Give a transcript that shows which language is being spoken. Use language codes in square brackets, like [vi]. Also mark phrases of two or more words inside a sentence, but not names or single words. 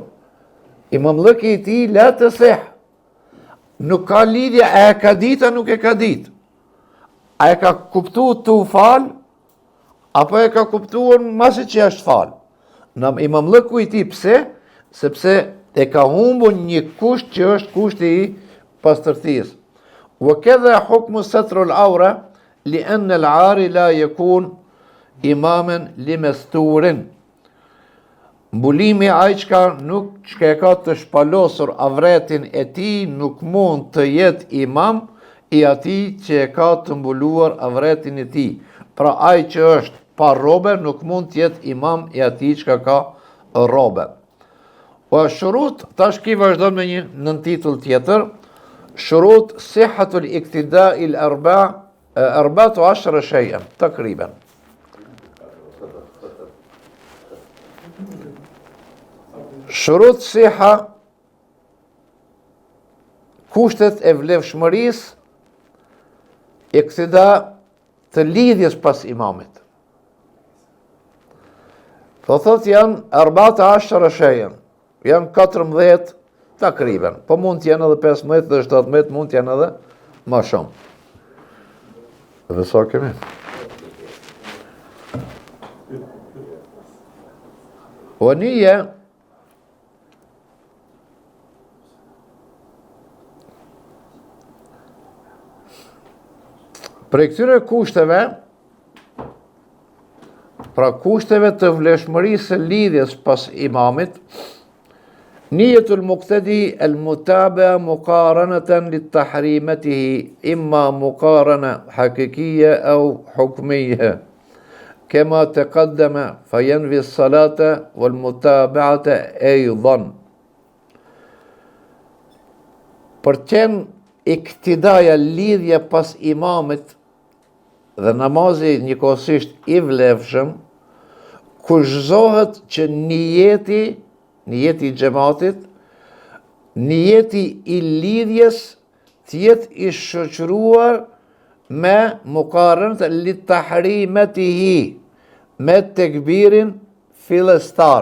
[sq] Imamllëki i tij [ar] لا تصح. [sq] Nuk ka lidhje a e ka ditë a nuk e ka ditë. A e ka kuptuar të u fal, apo e ka kuptuar masi që është fal. Imamllëku i tij pse? Sepse e ka humbur një kusht që është kushti i pastërtisë. [ar] وكذا حكم ستر العورة لأن العاري لا يكون إماما لمستور. [sq] Mbulimi ai çka e ka të shpalosur avretin e tij nuk mund të jetë imam i atij që e ka të mbuluar avretin e tij. Pra ai që është pa robe nuk mund të jetë imam i atij që ka robe. Po shurut, tash ki vazhdon me një nën titull tjetër, [ar] شروط صحة الاقتداء هي أربعة عشر شيئا تقريبا. شروط صحة, [sq] kushtet e vlefshmërisë iktida të lidhjes pas imamit. Thot janë [ar] أربعة عشر شيئا, [sq] janë 14 takriban, po mund të janë edhe 15 dhe 17, mund të janë edhe më shumë. Dhe sa kemi? O nije, prej këtyre kushteve, pra kushteve të vlefshmërisë së lidhjes pas imamit, [ar] نية المقتدي المتابعة مقارنة لتحريمته إما مقارنة حقيقية أو حكمية كما تقدم فينفي الصلاة والمتابعة أيضا. [sq] Për qenë iktidaja lidhja pas imamit dhe namazi njëkohësisht i vlefshëm, kushtohet që niyeti i xhamatit, niyeti i lidhjes të jetë i shoqëruar me [ar] مقارنة لتحريمته, [sq] me tekbirin fillestar.